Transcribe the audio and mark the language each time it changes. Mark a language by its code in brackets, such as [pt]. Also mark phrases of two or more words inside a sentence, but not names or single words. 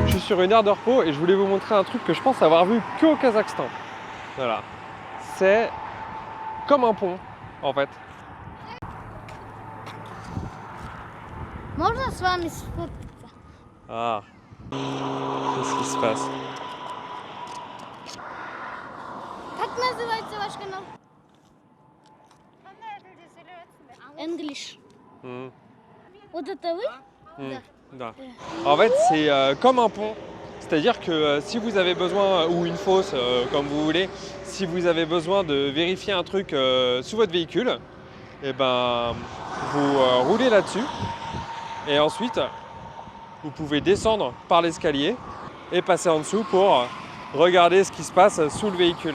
[fr] sur une aire de repos et je voulais vous montrer un truc que je pense avoir vu qu'au Kazakhstan. Voilà. C'est comme un pont, en fait. [ru] Можно с вами сфоткаться? [fr] Ah. Qu'est-ce qui se passe? [ru] Как называется ваш канал? English. Hmm. Вот это вы? Hmm. Да. [fr] En fait, c'est comme un pont. C'est-à-dire que si vous avez besoin, ou une fosse, comme vous voulez, si vous avez besoin de vérifier un truc sous votre véhicule, et ben, vous roulez là-dessus. Et ensuite, vous pouvez descendre par l'escalier et passer en dessous pour regarder ce qui se passe sous le véhicule.